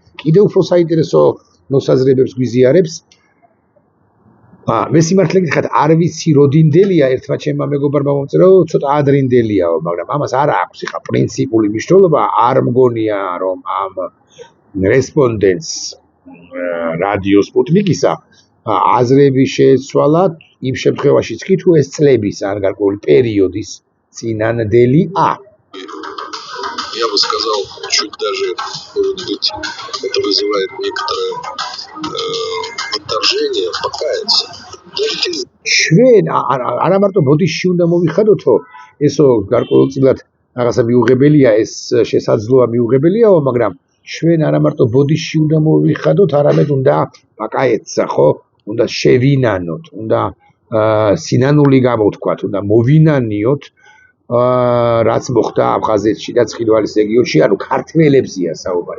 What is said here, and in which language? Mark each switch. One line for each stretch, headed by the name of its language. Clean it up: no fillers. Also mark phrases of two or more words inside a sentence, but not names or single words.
Georgian: კიდევ უფრო საინტერესო მოსაზრებებს გვიზიარებს. მე სიმართლე გითხრათ, არ ვიცი როდინდელია ერთმა ჩემმა მეგობარმა მომწერა, ცოტა ადრინდელიაო, მაგრამ ამას არ აქვს ხა პრინციპული მნიშვნელობა, არ მგონია რომ ამ რესპონდენტს რადიო სპუტნიკისა აზრები შეეცვალა იმ შემთხვევაშიც კი თუ ეს წლების ან გარკვეული პერიოდის წინანდელია.
Russian: Я бы сказал, чуть даже, может быть, это вызывает некоторое отторжение, покаяться.
Georgian: ჩვენ არა მარტო ბოდიში უნდა მოვიხადოთო, ესო გარკვეულწილად რაღაცა მიუღებელია, ეს შესაძლოა მიუღებელიაო, მაგრამ ჩვენ არა მარტო ბოდიში უნდა მოვიხადოთ, არამედ უნდა პაკაეცა, ხო? უნდა შევინანოთ, უნდა სინანული გამოვთქვათ, უნდა მოვინანიოთ რაც მოხდა აფხაზეთში და ცხინვალის რეგიონში, ანუ ქართველებზია საუბარი.